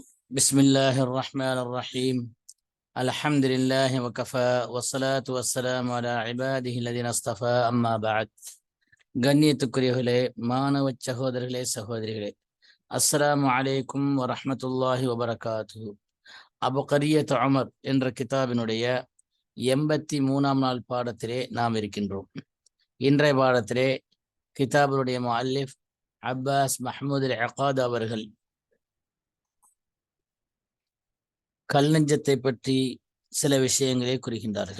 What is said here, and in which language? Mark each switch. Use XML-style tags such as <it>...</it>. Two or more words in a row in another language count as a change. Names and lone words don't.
<ar>بسم الله الرحمن الرحيم الحمد لله وكفى والصلاة والسلام على عباده الذين اصطفى أما بعد</ar> <ta>கண்ணியத்துக்குரியவர்களே மாணவ சகோதரர்களே சகோதரிகளே</ta> <ar>السلام عليكم ورحمة الله وبركاته.</ar> <ta>அபுகரியத் உமர் என்ற கிதாபினுடைய 83ஆம் நாள் பாடத்திலே நாம் இருக்கின்றோம். இன்றைய பாடத்திலே கிதாபினுடைய முஅல்லிஃப் அப்பாஸ் மஹ்மூத் அல்-அகாத் அவர்கள் கல் நெஞ்சத்தை பற்றி சில விஷயங்களை கூறுகின்றார்கள்.</ta>